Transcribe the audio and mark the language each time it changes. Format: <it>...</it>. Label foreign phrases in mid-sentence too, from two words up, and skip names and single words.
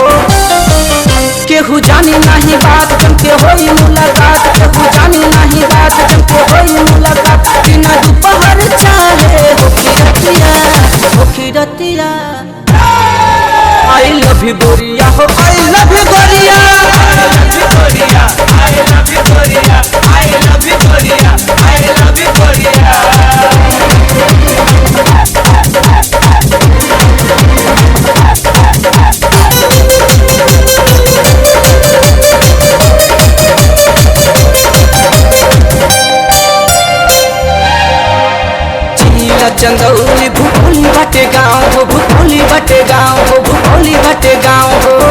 <bho>केहू जानी नहीं बात जम के होई मुलाकात, केहू जानी नहीं बात जम के होई मुलाकात। बिना दोपहर चाहे होखी रतिया होखी रतिया।</bho> <en>I love you</en> <bho>गोरिया हो</bho> <en>I love you गोरिया, I love you गोरिया, I love you गोरिया, I love you गोरिया, I love you गोरिया।</en> <bho>चीला चंदौली भूखोली बाटे गाँव हो, भूखोली बाटे गाँव हो, भूखोली बाटे गाँव हो।</bho>